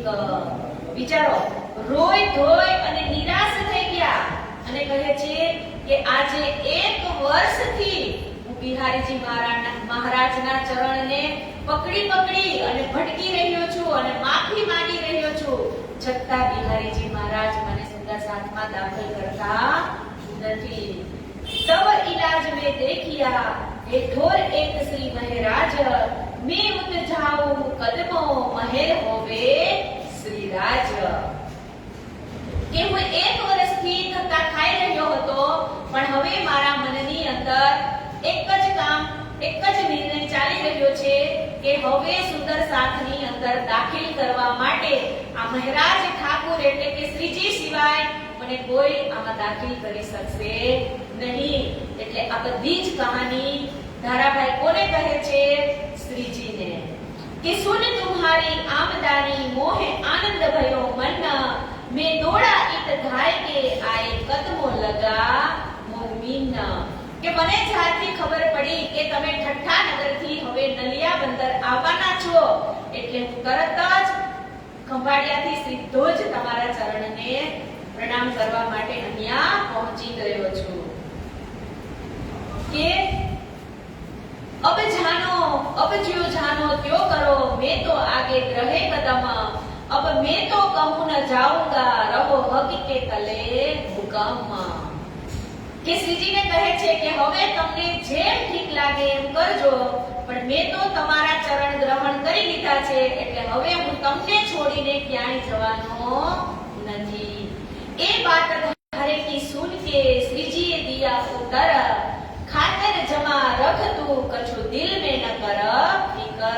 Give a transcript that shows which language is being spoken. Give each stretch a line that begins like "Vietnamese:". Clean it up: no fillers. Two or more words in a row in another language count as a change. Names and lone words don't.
Gujarati: વિચારો, રોય ધોય અને નિરાશ થઈ ગયા અને કહે છે કે આજે 1 વર્ષથી હું બિહારીજી મહારાજના ચરણને પકડી અને ભટકી રહ્યો છું અને માફી માંગી રહ્યો છું, છતાં બિહારીજી મહારાજ મને સુંદર સાથમાં દાખલ કરતા નથી.
Hindi: तब इलाज में देखिया हे ठोर एक श्री महराज मैं उत जाऊं कदमो महर होवे श्री राज.
Gujarati: કે હું એક વર્ષથી ધક્કા ખાઈ રહ્યો હતો, પણ હવે મારા મનની અંદર એક જ કામ, એક જ નિર્ણય ચાલી રહ્યો છે કે હવે સુંદર સાથની અંદર દાખલ કરવા માટે આ મહારાજ ઠાકુર એટલે કે શ્રીજી સિવાય મને કોઈ આમાં દાખલ કરી શકશે નહીં. એટલે આ બધી જ કહાની ધારાભાઈ કોને કહે છે? શ્રીજીને. કે
Hindi: सुन तुम्हारी आमदानी मोहे आनंद भयो मन मैं दौड़ा इत धाय के आए कदमो लगा मोरमीन.
Gujarati: કે મને જ્યારથી ખબર પડી કે તમે ઠઠ્ઠા નગરથી હવે નલિયા બંદર આવવાના છો, એટલે હું તરત જ ખંભાળિયાથી સીધો જ તમારા ચરણને પ્રણામ કરવા માટે અહીંયા પહોંચી ગયો છું.
Hindi: કે अब ज्यो जानो त्यो करो मैं तो आगे रहे कदम अब मैं तो कहूं न जाऊंगा रहो हक के तले हुकम.
Gujarati: કે શ્રીજીને કહે છે કે હવે તમને જેમ ઠીક લાગે એમ કરજો, પણ મેં તો તમારા ચરણ ગ્રહણ કરી લીધા છે, એટલે હવે હું તમને છોડીને ક્યાંય જવાનો નથી.
Hindi: ए बात धारे की सुन के श्रीजीए दिया उत्तर खातर जमा रख तू कछु दिल मे न कर फिकर.